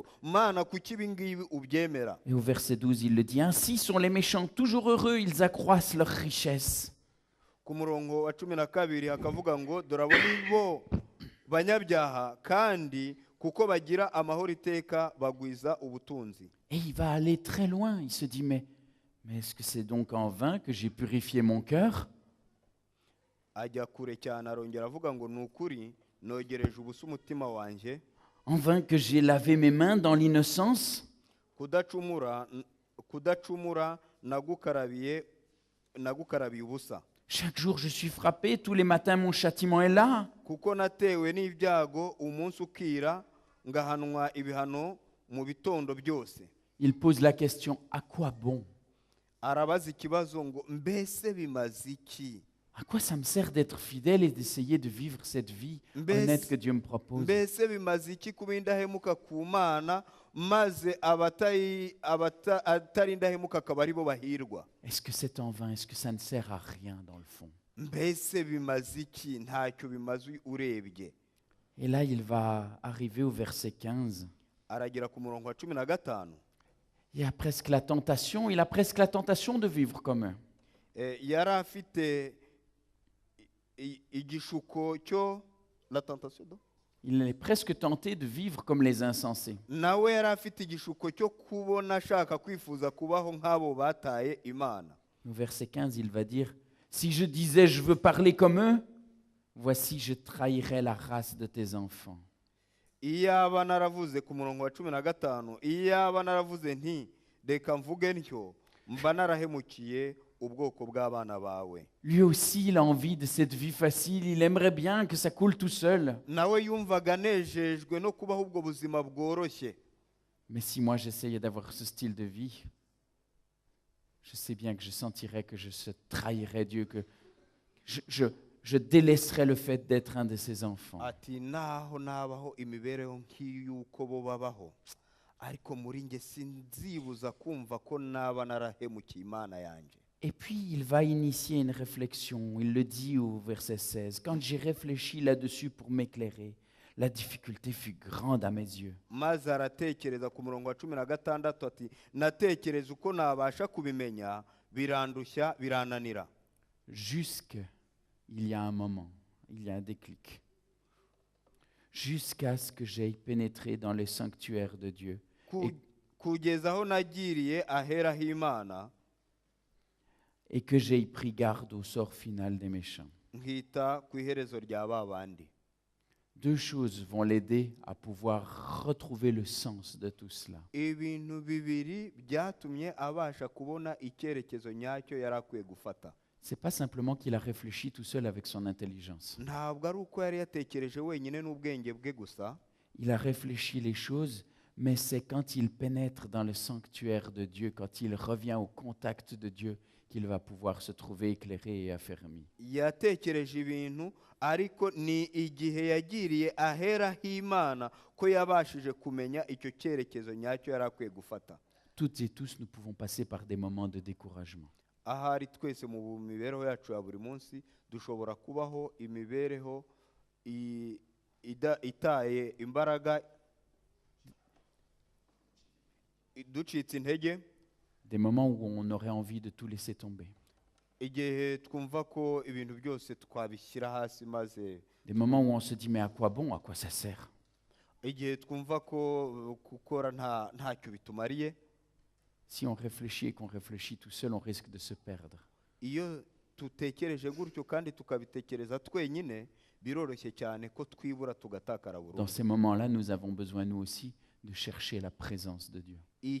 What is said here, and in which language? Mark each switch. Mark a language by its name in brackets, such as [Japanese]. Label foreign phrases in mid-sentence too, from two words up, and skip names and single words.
[Kinyarwanda] Mana kuki ibi ngibi ubyemera? [French] Et au verset 12, il le dit, ainsi sont les méchants toujours heureux, ils accroissent leur richesse. [Kinyarwanda] Ku murongo wa 12 hakavuga ngo dorabona bo banyabyaha kandi kuko bagira amahoro iteka bagwiza ubutunzi. [French] Et il va aller très loin. Il se dit, mais est-ce que c'est donc en vain que j'ai purifié mon cœur? [Kinyarwanda] Ajya kure cyane arongera avuga ngo nukuri nogereje ubusa umutima wanje, [French] En vain que j'ai lavé mes mains dans l'innocence? [Kinyarwanda] kudacumura nagukarabiye ubusa. [French] Chaque jour je suis frappé, tous les matins mon châtiment est là. [Kinyarwanda] Kuko natewe n'ibyago umunsi ukira ngahanwa ibihano mu bitondo byose. [French] Il pose la question, à quoi bon? [Kinyarwanda] Arabaza ikibazo ngo mbese bimaze iki? [French] À quoi ça me sert d'être fidèle et d'essayer de vivre cette vie honnête que Dieu me propose? [Kinyarwanda] Mbese bimaze iki kuba indahemuka ku Mana maze atari indahemuka akaba ari bo bahirwa? [French] Est-ce que c'est en vain? Est-ce que ça ne sert à rien dans le fond? [Kinyarwanda] Mbese bimaze iki? Ntacyo bimaze urebye. [French] Et là, il va arriver au verset 15. [Kinyarwanda] Aragera ku murongo wa 15. [French] Il a presque la tentation de vivre comme eux. [Kinyarwanda] Yari afite igishuko cyo [French] la tentation [Kinyarwanda] do. [French] Il est presque tenté de vivre comme les insensés. [Kinyarwanda] Nawe yari afite igishuko cyo kubona ashaka kwifuza kubaho nk'abo bataye Imana. [French] Au verset 15, il va dire, si je disais je veux parler comme eux, voici je trahirais la race de tes enfants. [Kinyarwanda] Iyaba naravuze ku murongo wa 15, iyaba naravuze nti reka mvuge ntyo mba narahemukiye ubwoko bw'abana bawe. [French] Lui aussi, il a envie de cette vie facile, il aimerait bien que ça coule tout seul. [Kinyarwanda] Nawe yumvaga nejejwe no kubaho ubwo buzima bworoshye. [French] Mais si moi j'essayais d'avoir ce style de vie, je sais bien que je sentirais que je trahirais Dieu, que je délaisserais le fait d'être un de ses enfants. [Kinyarwanda] Ati naho nabaho imibereho nk'iyuko bo babaho, ariko muri nge sinzibuza kumva ko naba narahemukiye Imana yanje. [French] Et puis il va initier une réflexion, il le dit au verset 16, quand j'ai réfléchi là-dessus pour m'éclairer, la difficulté fut grande à mes yeux. [Kinyarwanda] Maze aratekereza ku murongo wa 16 ati natekereza uko nabasha kubimenya birandushya birananira. [French] Jusqu'il y a un moment, il y a un déclic. Jusqu'à ce que j'aille pénétrer dans le sanctuaire de Dieu. [Kinyarwanda] Kugeza aho nagiriye ahera h'Imana [French] Et que j'aille pris garde au sort final des méchants. [Kinyarwanda] nkita ku iherezo rya babandi. [French] Deux choses vont l'aider à pouvoir retrouver le sens de tout cela. [Kinyarwanda] Ibintu bibiri byatumye abasha kubona icyerekezo nyacyo yari akwiye gufata. [French] Ce n'est pas simplement qu'il a réfléchi tout seul avec son intelligence. [Kinyarwanda] Ntabwo ari uko yari yatekereje wenyine n'ubwenge bwe gusa. [French] Il a réfléchi les choses, mais c'est quand il pénètre dans le sanctuaire de Dieu, quand il revient au contact de Dieu, qu'il va pouvoir se trouver éclairé et affermi. [Kinyarwanda] Yatekereje ibintu ariko ni igihe yagiriye ahera h'Imana ko yabashije kumenya icyo cyerekezo nyacyo yari akwiye gufata. [French] Toutes et tous, nous pouvons passer par des moments de découragement. [Kinyarwanda] Ahari twese mu mibereho yacu ya buri munsi dushobora kubaho imibereho itaye imbaraga, ducitse intege. [French] Des moments où on aurait envie de tout laisser tomber. [Kinyarwanda] Igihe twumva ko ibintu byose twabishyira hasi maze. [French] Des moments où on se dit mais à quoi bon, à quoi ça sert? [Kinyarwanda] Igihe twumva ko gukora ntacyo bitumariye. [French] Si on réfléchit et qu'on réfléchit tout seul, on risque de se perdre. [Kinyarwanda] Iyo tutekereje gutyo kandi tukabitekereza twenyine biroroshye cyane ko twibura tugatakara burundu. [French] Dans ces moments-là, nous avons besoin nous aussi de chercher la présence de Dieu.